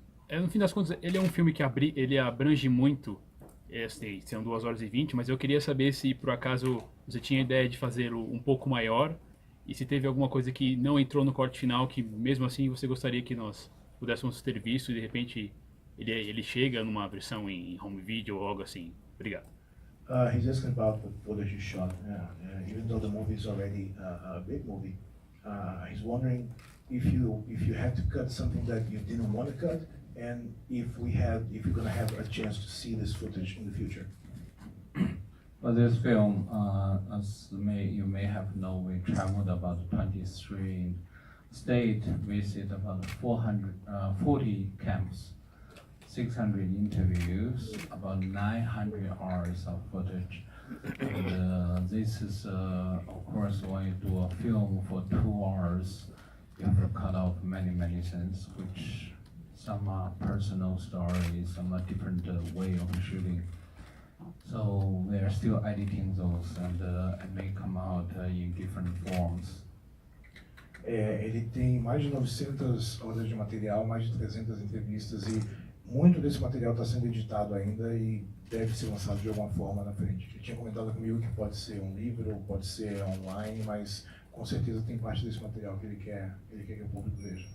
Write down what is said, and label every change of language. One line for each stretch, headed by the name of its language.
Portuguese: no fim das contas, ele é um filme que ele abrange muito, são 2 horas e 20, mas eu queria saber se, por acaso, você tinha a ideia de fazer um pouco maior, e se teve alguma coisa que não entrou no corte final, que mesmo assim você gostaria que nós pudéssemos ter visto, e de repente ele chega numa versão em home video ou algo assim. Obrigado.
English: He's asking about the footage you shot. Even though the movie is already a big movie, he's wondering if you had to cut something that you didn't want to cut, and if you're going to have a chance to see this footage in the future. For this film, as you may have known, we traveled about 23 states, visited about 40 camps, 600 interviews, about 900 hours of footage. And this is, of course, when you do a film for 2 hours, you have to cut off many things, which some are personal stories, some are different way of shooting. So they are still editing those, and it may come out in different forms.
Portuguese: Ele tem mais de 900 horas de material, mais de 300 entrevistas, e muito desse material está sendo editado ainda e deve ser lançado de alguma forma na frente. Ele tinha comentado comigo que pode ser um livro, pode ser online, mas com certeza tem parte desse material que ele quer que o público veja.